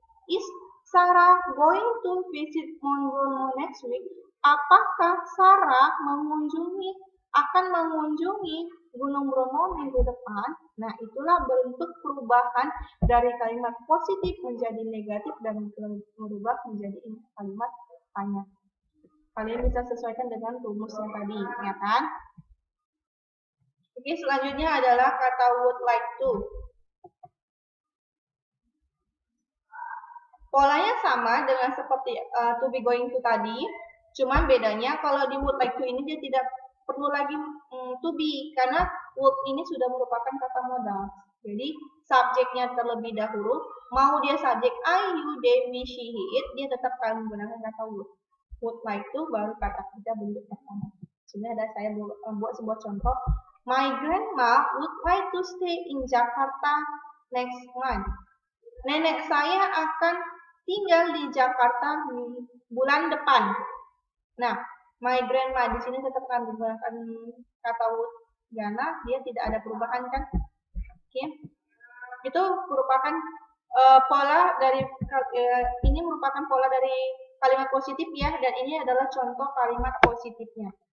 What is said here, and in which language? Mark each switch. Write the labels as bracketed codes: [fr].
[en] Is Sarah going to visit Mount Bromo next week? [id] Apakah Sarah akan mengunjungi Gunung Bromo minggu depan? Nah, itulah bentuk perubahan dari kalimat positif menjadi negatif dan berubah menjadi kalimat tanya. Kalian bisa sesuaikan dengan rumusnya tadi, ya kan? Oke, selanjutnya adalah kata would like to. Polanya sama dengan seperti to be going to tadi, cuman bedanya kalau di would like to ini dia tidak perlu lagi to be, karena would ini sudah merupakan kata modal. Jadi subjeknya terlebih dahulu, mau dia subjek I, you, they, we, she, he, it, dia tetap akan menggunakan kata would. Would like to baru kata kerja bentuk pertama. Sini ada saya buat sebuah contoh. [en] My grandma would like to stay in Jakarta next month. [id] Nenek saya akan tinggal di Jakarta bulan depan. Nah, my grandma di sini tetap akan menggunakan kata would karena dia tidak ada perubahan kan? Oke. Itu merupakan pola dari ini merupakan pola dari kalimat positif ya, dan ini adalah contoh kalimat positifnya.